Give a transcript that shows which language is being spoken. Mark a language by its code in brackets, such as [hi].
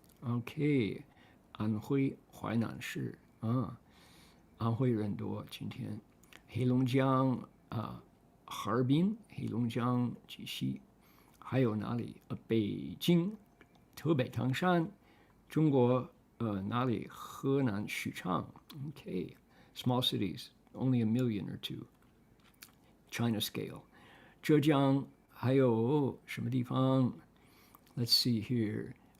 [zh] OK， 安徽淮南市安徽人多今天。黑龙江哈尔滨、黑龙江鸡西，还有哪里？北京、河北唐山，中国哪里？河南许昌。 [en] OK，small cities, only a million or two. China scale. [zh] 浙江还有什么地方 ？ [en] Let's see here.